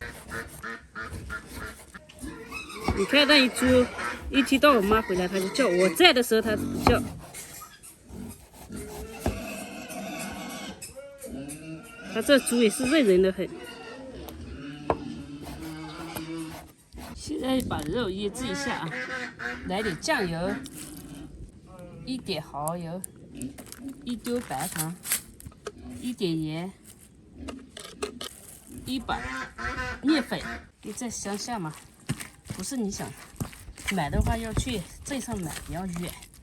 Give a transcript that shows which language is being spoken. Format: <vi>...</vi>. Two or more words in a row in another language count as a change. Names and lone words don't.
<zh>你看那一豬，一聽到我媽回來，它就叫；我在的時候，它不叫。它這豬也是認人的很。現在把肉醃製一下啊，來點醬油，1點蠔油。1丟白糖，1點鹽，1把麵粉。你在鄉下嘛，不是你想買的話要去鎮上買，比較遠。</zh>